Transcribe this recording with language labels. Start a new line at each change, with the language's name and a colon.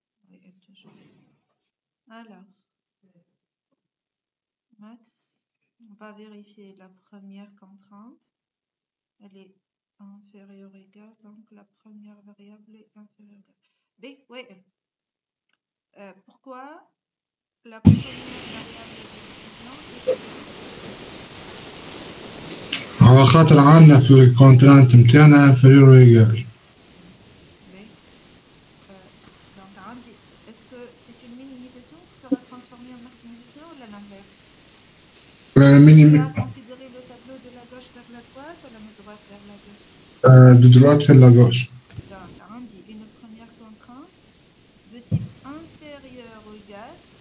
French: Oui, toujours. Alors, Max, on va vérifier la première contrainte. Elle est inférieure ou égale, donc la première variable est inférieure ou égale. B, oui. Pourquoi la première variable de décision est
Arabic: على خاطر عندنا في الكونترانت نتاعنا
French: inférieur ou égal. B. Donc, est-ce que c'est une minimisation qui sera transformée en maximisation ou l'inverse? Tu as considéré le tableau de la gauche vers la droite ou de la droite vers la gauche? De droite vers la gauche. Donc, on dit une première contrainte de type inférieur ou égal.